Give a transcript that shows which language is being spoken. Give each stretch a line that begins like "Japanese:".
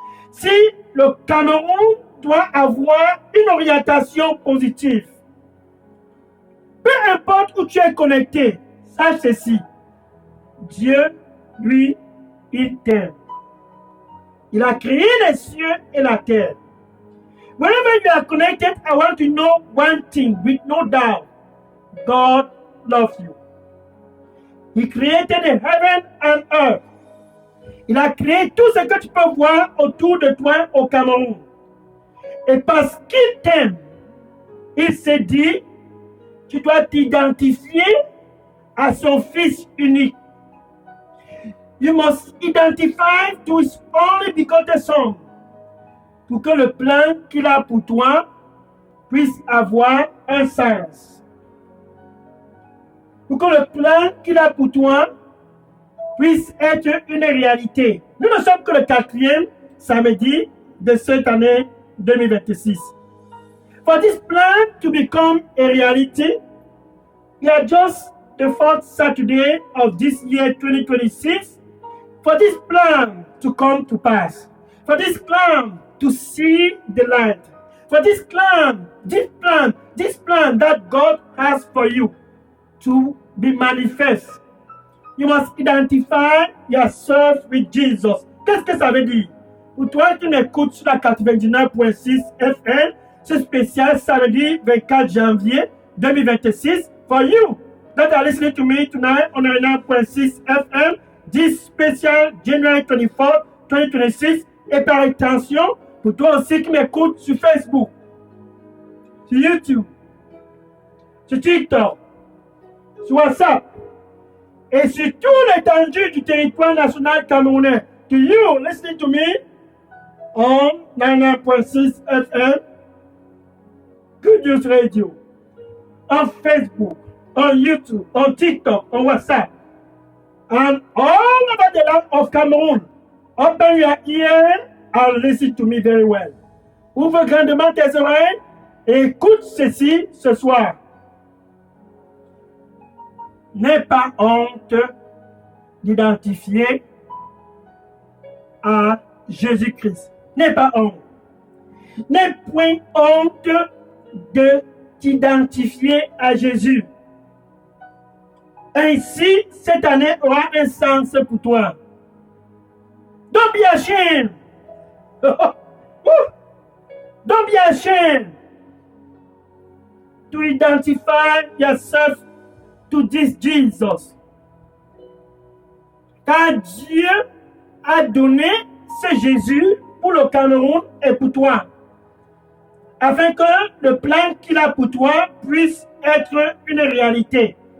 French: Si le Cameroun doit avoir une orientation positive, peu importe où tu es connecté, sache ceci, Dieu, lui, il t'aime. Il a créé les cieux et la terre.
English: Wherever you are connected, I want to know one thing with no doubt. God loves you. He created the heaven and earth.
French: Il a créé tout ce que tu peux voir autour de toi au Cameroun. Et parce qu'il t'aime, il s'est dit, tu dois t'identifier à son Fils unique.
English: You must identify to his only begotten Son,
French: pour que le plan qu'il a pour toi puisse avoir un sens. Pour que le plan qu'il a pour toi puisse être une réalité. Nous ne sommes que le 4e samedi de cette année 2026.
English: For this plan to become a reality, we are just the 4th Saturday of this year 2026. For this plan to come to pass, for this plan to see the light, for this plan that God has for you to be manifest, you must identify yourself with Jesus.
French: Qu'est-ce que ça veut dire? Pour toi qui m'écoutes sur la 99.6 FM, ce spécial samedi 24 janvier 2026,
English: for you that are listening to me tonight on 99.6 FM, this special January 24, 2026,
French: et par extension, pour toi aussi qui m'écoutes sur Facebook, sur YouTube, sur TikTok, sur WhatsApp, et sur tout l'étendue du territoire national camerounais.
English: To you listening to me on 99.6 FM, Good News Radio, on Facebook, on YouTube, on TikTok, on WhatsApp, and all over the land of Cameroon. Open your ear and listen to me very well.
French: Ouvre grandement tes oreilles et écoute ceci ce soir. N'aie pas honte d'identifier à Jésus-Christ. N'aie pas honte. N'aie point honte de t'identifier à Jésus. Ainsi, cette année aura un sens pour toi.
English: Don't be ashamed. Don't be ashamed to identify yourself to this Jesus.
French: Car Dieu a donné ce Jésus pour le Cameroun et pour toi, afin que le plan qu'il a pour toi puisse être une réalité.